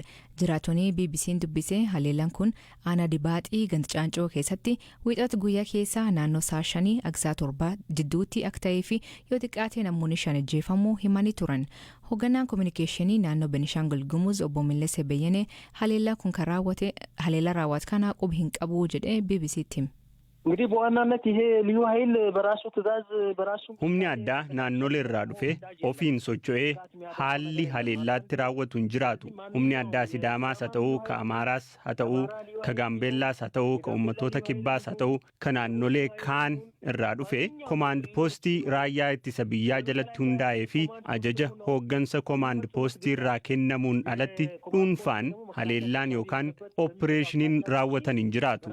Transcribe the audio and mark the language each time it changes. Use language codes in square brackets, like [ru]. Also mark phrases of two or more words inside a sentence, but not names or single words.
[om] Jiraattonni BBC'n dubbisee haleellaan kun aanaa Dibaaxii ganda Caancoo keessatti wiixata guyyaa keessaa naannoo sa'a 5 hanga sa'a 7 jidduutti akka ta'ee fi yoo xiqqaate namoonni 5 ajjeefamuu himanii turan. Hoogganaan kominikeeshinii naannoo Benishaangul Gumuz obbo Millesee Beyyenee haleellaa raawwate kana quba hin qabu jedhee BBC'tti hime. [am] እንግዲህ በዋናነት ይሄ ልዩ ኃይል በራሱ ትዕዛዝ በራሱ [om] humni addaa naannolee irraa dhufee ofiin socho'ee haalli haleellaatti raawwatu hin jiraatu. Humni addaa Sidaamaas haa ta'uu ka Amaaraas haa ta'uu ka Gaambeellaas haa ta'uu ka uummattoota Kibbaas haa ta'uu ka naannolee kaan irraa dhufe komaand poostii raayyaa ittisa biyyaa jalatti hundaa'ee fi ajaja hooggansa komaand poostii irraa kennamuun alatti dhuunfaan haleellaan yookaan ooppireeshiniin raawwatan hin jiraatu.